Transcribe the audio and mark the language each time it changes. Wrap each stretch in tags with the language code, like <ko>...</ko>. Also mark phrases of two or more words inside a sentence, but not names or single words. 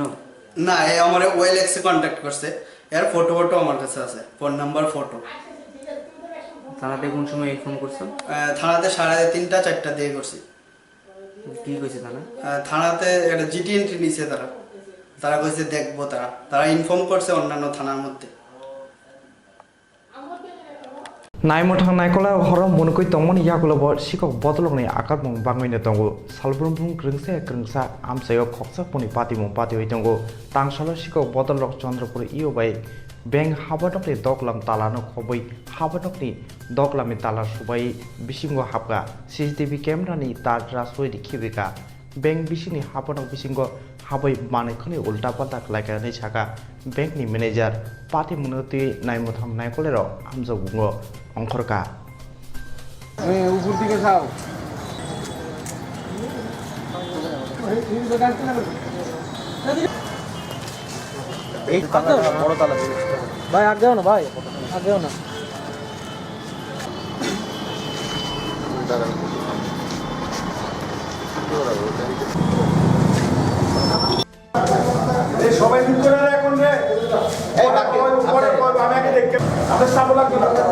<bn>না, এ আমার ওয়েল এক্সে কন্ট্যাক্ট করছে, এর ফটো আমার কাছে আছে, ফোন নাম্বার ফটো। থানাতে কোন সময় ফোন করছো? থানাতে 3:30 4টা দিয়ে করছি। কি কইছে থানা? থানাতে একটা জিটি এন্ট্রি নিছে তারা কইছে দেখবো, তারা ইনফর্ম করছে অন্যান্য থানার মধ্যে।</bn> <trp>नायमोथां नायकला हरम मुनकै तंमन याकुलब सिकक बदलंनि आकार मं बांगैनो दंगो सालब्रुमब्रुम ग्रोंसे ग्रोंसा आमसायो खक्सा पुनि पाति मं पाति होय दंगो तांसालो सिकक बदलक चंद्रपुर इयो बाय बेंक हाबाटकनि दकलाम तालानो खबै हाबाटकनि दकलामनि ताला सुबाय बिसिंगो हाबगा सीसीटीवी कैमरानि तार रासोय दिखिबिका बेंक बिसिंनि हाबाटक बिसिंगो हाबै मानैखनि उल्टा पाल्टा खालायनानै साका बेंकनि मेनेजार पाति मुनति नायमोथां नायकलेर आमजो बुङो अंखरका</trp> <bn>উপর দিকে যাও। ভাই আগেও না, ভাই আগেও না। সবাই ঠিক করে এখন রে এই বাকি উপরে আমি আগে দেখতে আমাদের সামনে লাগবে না</bn>